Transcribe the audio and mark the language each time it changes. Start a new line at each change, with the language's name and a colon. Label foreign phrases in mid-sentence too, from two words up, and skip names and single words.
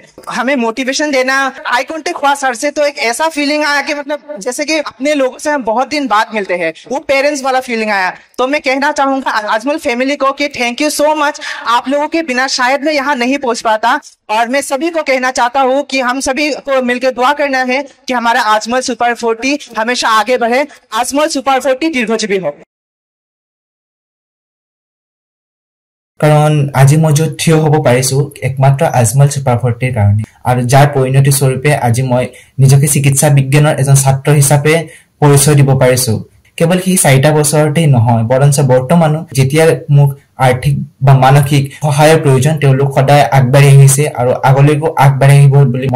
Hindi: हमें मोटिवेशन देना,
English: eye contact
Hindi: हुआ सर से तो एक ऐसा फीलिंग आया कि जैसे कि अपने लोगों से हम बहुत दिन बाद मिलते हैं, वो पेरेंट्स वाला फीलिंग आया। तो मैं कहना चाहूंगा आजमल फैमिली को कि
English: thank you so much.
Hindi: आप लोगों के बिना शायद मैं यहाँ नहीं पहुंच पाता। और मैं सभी को कहना चाहता हूँ कि हम सभी को मिलकर दुआ करना है कि हमारा आजमल सुपर 40 हमेशा आगे बढ़े। आजमल सुपर 40 दीर्घजीवी हो।
Assamese: কাৰণ আজি মই য'ত থিয় হ'ব পাৰিছো একমাত্ৰ আজমল ছুপাৰ 40ৰ কাৰণে, আৰু যাৰ পৰিণতি স্বৰূপে আজি মই নিজকে চিকিৎসা বিজ্ঞানৰ এজন ছাত্ৰ হিচাপে পৰিচয় দিব পাৰিছো। কেৱল সেই 4টা বছৰতেই নহয়, বৰঞ্চ বৰ্তমানো যেতিয়া মোক আৰ্থিক বা মানসিক সহায়ৰ প্ৰয়োজন তেওঁলোক সদায় আগবাঢ়ি আহিছে আৰু আগলৈকো আগবাঢ়ি আহিব বুলি মই